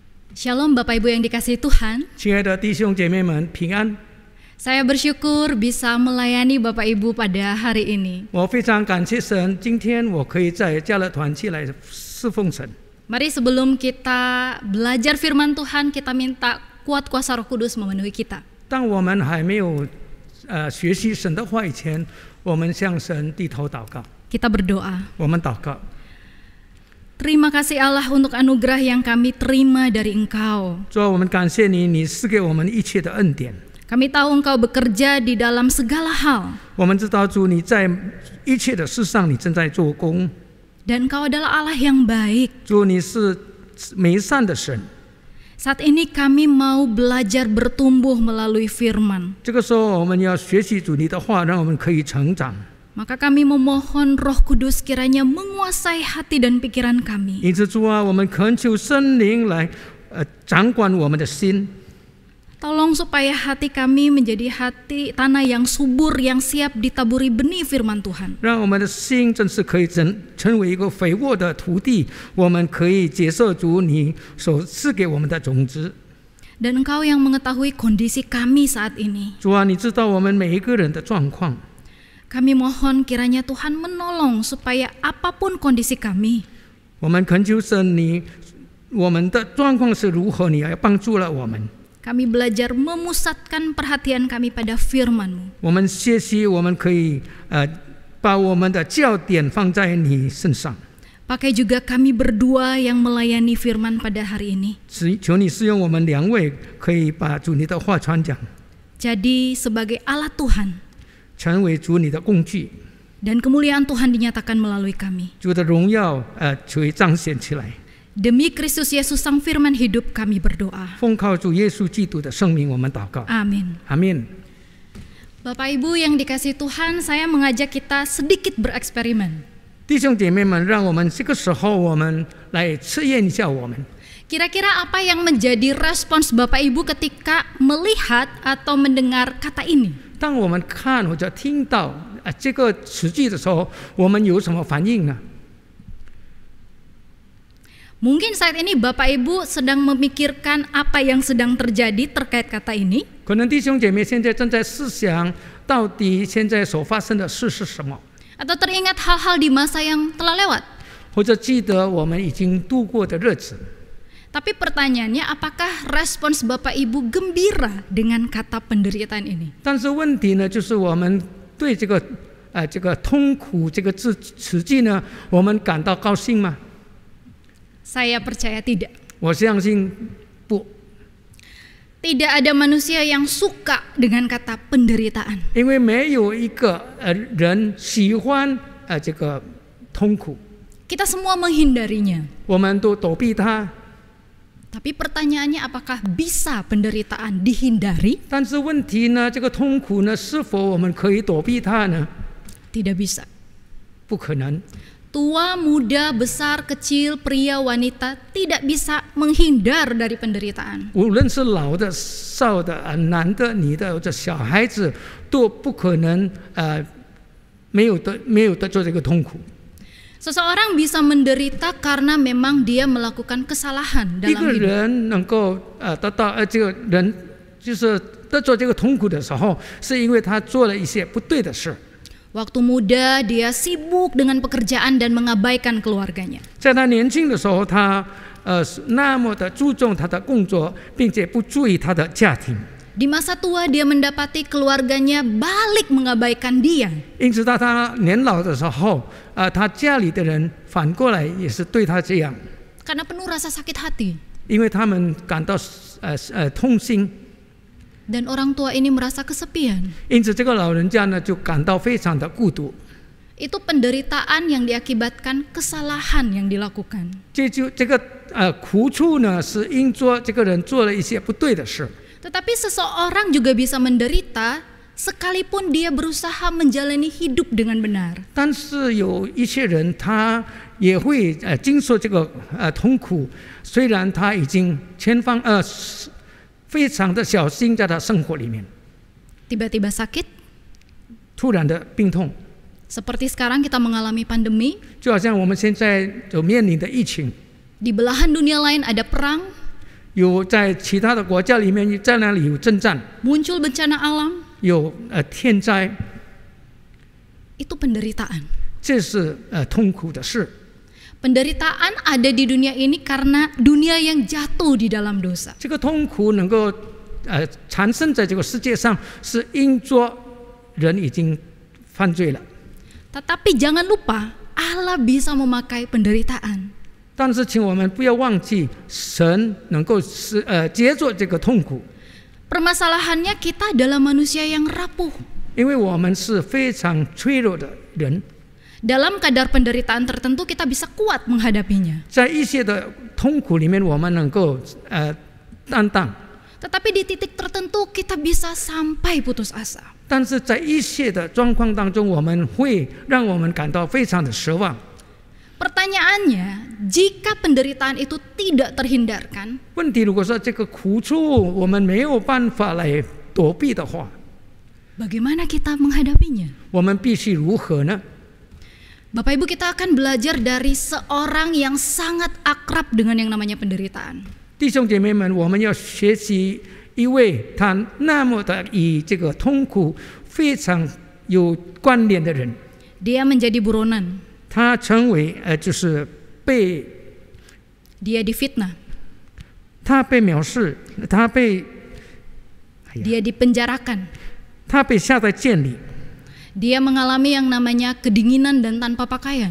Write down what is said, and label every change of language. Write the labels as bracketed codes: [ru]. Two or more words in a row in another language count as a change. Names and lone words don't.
[id] Shalom Bapak Ibu yang dikasihi Tuhan. [zh] 亲爱的弟兄姐妹们，平安！ [id] Saya bersyukur bisa melayani Bapak Ibu pada hari ini. [zh] 我非常感谢神，今天我可以在加勒团契来侍奉神。 [id] Mari sebelum kita belajar firman Tuhan, kita minta kuat kuasa Roh Kudus memenuhi kita. [zh] 当我们还没有学习神的话以前，我们向神低头祷告。 [id] Kita berdoa. [zh] 我们祷告， [id] Terima kasih Allah untuk anugerah yang kami terima dari Engkau. [zh] 主啊，我们感谢你，你赐给我们一切的恩典。 [id] Kami tahu Engkau bekerja di dalam segala hal. [zh] 我们知道主你在一切的事上，你正在做工。 [id] Dan Engkau adalah Allah yang baik. [zh] 主，你是美善的神。 [id] Saat ini kami mau belajar bertumbuh melalui firman. [zh] 这个时候，我们要学习主你的话，让我们可以成长。 [id] Maka kami memohon Roh Kudus kiranya menguasai hati dan pikiran kami. [zh] 因此，主啊，我们恳求圣灵来掌管我们的心。 [id] Tolong supaya hati kami menjadi hati tanah yang subur, yang siap ditaburi benih firman Tuhan. [zh] 让我们的心真是可以成为一个肥沃的土地，我们可以接受主你所赐给我们的种子。 [id] Dan Engkau yang mengetahui kondisi kami saat ini. [zh] 主啊，你知道我们每一个人的状况， [id] Kami mohon kiranya Tuhan menolong supaya apapun kondisi kami, [zh] 我们恳求神你，我们的状况是如何，你要帮助了我们。 [id] kami belajar memusatkan perhatian kami pada firman-Mu. [zh] 我们学习，我们可以把我们的焦点放在你身上。 [id] Pakai juga kami berdua yang melayani firman pada hari ini. [zh] 求你使用我们两位，可以把主你的话传讲， [id] Jadi sebagai alat Tuhan, [zh] 成为主你的工具， [id] dan kemuliaan Tuhan dinyatakan melalui kami. [zh] 主的荣耀就会彰显起来。 [id] Demi Kristus Yesus Sang Firman hidup kami berdoa. [zh] 奉靠主耶稣基督的圣名，我们祷告。 [id] Amin. [zh] 阿门。 [id] Bapak Ibu yang dikasihi Tuhan, saya mengajak kita sedikit bereksperimen. [zh] 弟兄姐妹们，让我们这个时候我们来测验一下我们。 [id] Kira-kira apa yang menjadi respons Bapak Ibu ketika melihat atau mendengar kata ini? [zh] 当我们看或者听到这个词句的时候，我们有什么反应呢？ [id] Mungkin saat ini Bapak Ibu sedang memikirkan apa yang sedang terjadi terkait kata ini. [zh] 可能弟兄姐妹现在正在思想，到底现在所发生的事是什么， [id] Atau teringat hal-hal di masa yang telah lewat. [zh] 或者记得我们已经度过的日子。 [id] Tapi pertanyaannya, apakah respons Bapak Ibu gembira dengan kata penderitaan ini? [zh] 但是问题呢，就是我们对这个痛苦这个词句呢，我们感到高兴吗？ [id] Saya percaya tidak. [zh] 我相信不， [id] Tidak ada manusia yang suka dengan kata penderitaan. [zh] 因为没有一个人喜欢这个痛苦， [id] Kita semua menghindarinya. [zh] 我们都躲避它。 [id] Tapi pertanyaannya, apakah bisa penderitaan dihindari? [zh] 但是问题呢，这个痛苦呢，是否我们可以躲避它呢？ [id] Tidak bisa. [zh] 不可能。 [id] Tua, muda, besar, kecil, pria, wanita tidak bisa menghindar dari penderitaan. [zh] 无论是老的、少的、男的、女的或者小孩子，都不可能没有得做这个痛苦。 [id] Seseorang bisa menderita karena memang dia melakukan kesalahan [zh] 一 [id] dalam [zh] 个 [id] hidup. [zh] 人能够得到这个人就是得做这个痛苦的时候，是因为他做了一些不对的事。 [id] Waktu muda dia sibuk dengan pekerjaan dan mengabaikan keluarganya. [zh] 在他年轻的时候，他那么的注重他的工作，并且不注意他的家庭。 [id] Di masa tua dia mendapati keluarganya balik mengabaikan dia. [zh] 因此，到他年老的时候，他家里的人反过来也是对他这样， [id] Karena penuh rasa sakit hati. [zh] 因为他们感到痛心。 [id] Dan orang tua ini merasa kesepian. [zh] 因此，这个老人家呢就感到非常的孤独。 [id] Itu penderitaan yang diakibatkan kesalahan yang dilakukan. [zh] 这个苦处呢，是因做这个人做了一些不对的事。 [id] Tetapi seseorang juga bisa menderita sekalipun dia berusaha menjalani hidup dengan benar. [zh] 但是有一些人，他也会经受这个痛苦，虽然他已经非常的小心在他生活里面。 [id] Tiba-tiba sakit, [zh] 突然的病痛， [id] seperti sekarang kita mengalami pandemi. [zh] 就好像我们现在所面临的疫情， [id] Di belahan dunia lain ada perang. [zh] 有在其他的国家里面，在那里有征战， [id] muncul bencana alam, [zh] 有天灾， [id] itu penderitaan. [zh] 这是痛苦的事。 [id] Penderitaan ada di dunia ini karena dunia yang jatuh di dalam dosa. [zh] 这个痛苦能够产生在这个世界上，是因着人已经犯罪了。 [id] Tetapi jangan lupa, Allah bisa memakai penderitaan. [zh] 但是，请我们不要忘记，神能够接受这个痛苦， [id] Permasalahannya kita adalah manusia yang rapuh. [zh] 因为我们是非常脆弱的人。 [id] Dalam kadar penderitaan tertentu kita bisa kuat menghadapinya. [zh] 在一些的痛苦里面，我们能够担当。 [id] Tetapi di titik tertentu kita bisa sampai putus asa. [zh] 但是在一些的状况当中，我们会让我们感到非常的失望。 [id] Pertanyaannya, jika penderitaan itu tidak terhindarkan, [zh] 问题如果说这个苦处我们没有办法来躲避的话， [id] bagaimana kita menghadapinya? [zh] 我们必须如何呢？ [id] Bapak Ibu, kita akan belajar dari seorang yang sangat akrab dengan yang namanya penderitaan. [zh] 弟兄姐妹们，我们要学习一位他那么的与这个痛苦非常有关联的人。 [id] Dia menjadi buronan. [zh] 他成为就是被 [id] Dia difitnah. [zh] 他被藐视，他被 [id] Dia dipenjarakan. [zh] 他被下在监里。 [id] Dia mengalami yang namanya kedinginan dan tanpa pakaian.